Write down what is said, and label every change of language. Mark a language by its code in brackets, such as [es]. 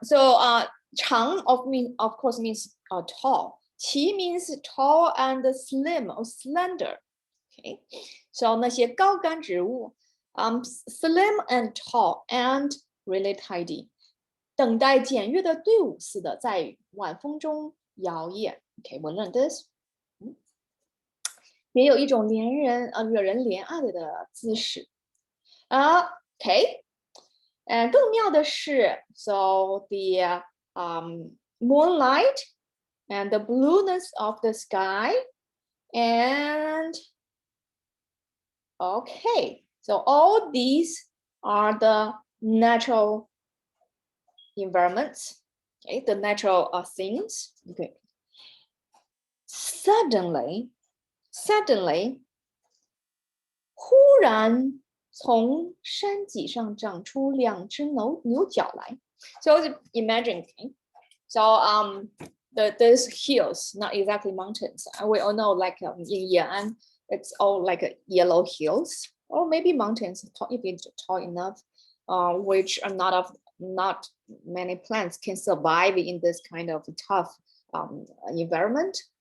[en] So 长 of course means tall. 颀means tall and slim or slender. Okay, so [zh] 那些高干植物, [en] slim and tall and really tidy. [zh] 等待检阅的队伍似的，在晚风中摇曳. [en] Okay, we'll learn this. [zh] 也有一种惹人怜爱的姿势. [en] Okay, [zh] 更妙的是, [en] so the moonlight and the blueness of the sky, and okay, so all these are the natural environments, okay, the natural things. Okay. Suddenly, [zh] 忽然从山脊上长出两只牛角来. [en] So imagine, so those hills, not exactly mountains. We all know, like in Yan'an, it's all like yellow hills, or maybe mountains if it's tall enough, which are not many plants can survive in this kind of tough environment.